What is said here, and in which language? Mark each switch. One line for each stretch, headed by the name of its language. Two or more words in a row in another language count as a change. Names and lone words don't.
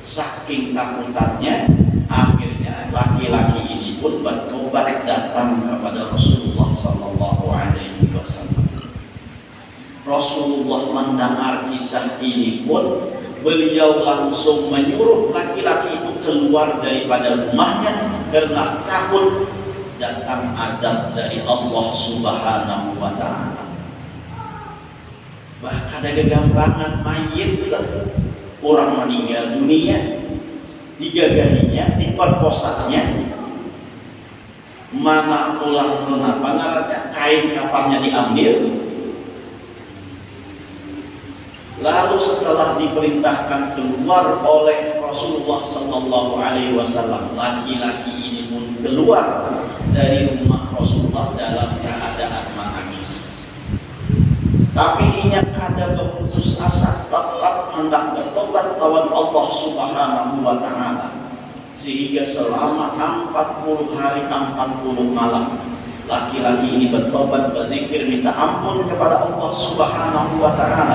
Indonesian: Saking takutannya, akhirnya laki-laki ini pun bertobat datang kepada Rasulullah
Arabic: Sallallahu Alaihi Wasallam.
Indonesian: Rasulullah mendengar kisah ini pun beliau langsung menyuruh laki-laki itu keluar daripada rumahnya karena takut datang adab dari Allah
Arabic: Subhanahu wa Ta'ala.
Indonesian: Bahkan ada kegampangan mayit orang meninggal dunia, digagahinya, diperkosanya, mana pulang kenapa ngarannya, kain kafannya diambil. Lalu setelah diperintahkan keluar oleh Rasulullah
Arabic: Sallallahu Alaihi Wasallam,
Indonesian: laki-laki ini pun keluar dari rumah Rasulullah dalam keadaan menangis. Tapi ia kada berputus asa, tetap hendak bertobat lawan Allah
Arabic: Subhanahu wa Ta'ala.
Indonesian: Sehingga selama 40 hari 40 malam laki-laki ini bertobat, berzikir, minta ampun kepada Allah
Arabic: Subhanahu wa Ta'ala.